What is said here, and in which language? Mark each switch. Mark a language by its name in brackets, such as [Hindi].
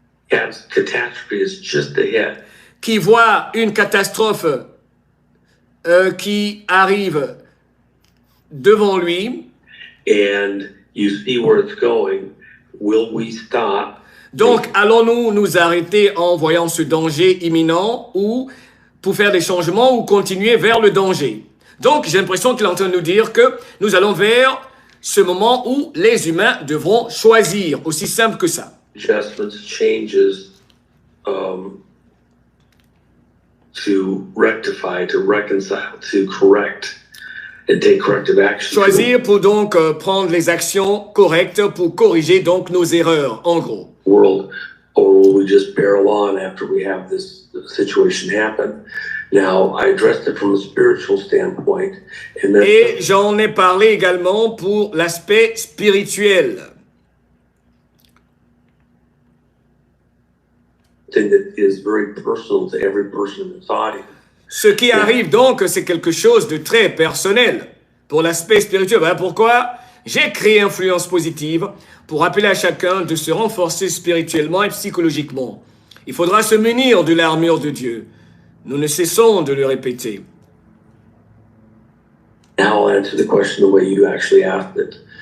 [English] Yes, catastrophe is just ahead. [French] Qui voit une catastrophe qui arrive devant lui. [English] And you see where it's going. Will we stop? [French] Donc, allons-nous nous arrêter en voyant ce danger imminent ou pour faire des changements ou continuer vers le danger? Donc, j'ai l'impression qu'il est en train de nous dire que nous allons vers ce moment où les humains devront choisir. Aussi simple que ça. [English] Adjustments, changes to rectify, to reconcile, to correct, and take corrective action. [French] Choisir pour donc prendre les actions correctes pour corriger donc nos erreurs, en gros. [English] World, or will we just barrel on after we have this situation happen? Now, I addressed it from a spiritual standpoint. And then, [French] et j'en ai parlé également pour l'aspect spirituel. [English] something that is very personal to every person in this audience. [French] Ce qui arrive donc, c'est quelque chose de très personnel pour l'aspect spirituel. Voilà pourquoi j'ai créé Influence Positive pour appeler à chacun de se renforcer spirituellement et psychologiquement. Il faudra se munir de l'armure de Dieu. Nous ne cessons de le répéter. [English] Now I'll answer the question the way you actually asked it.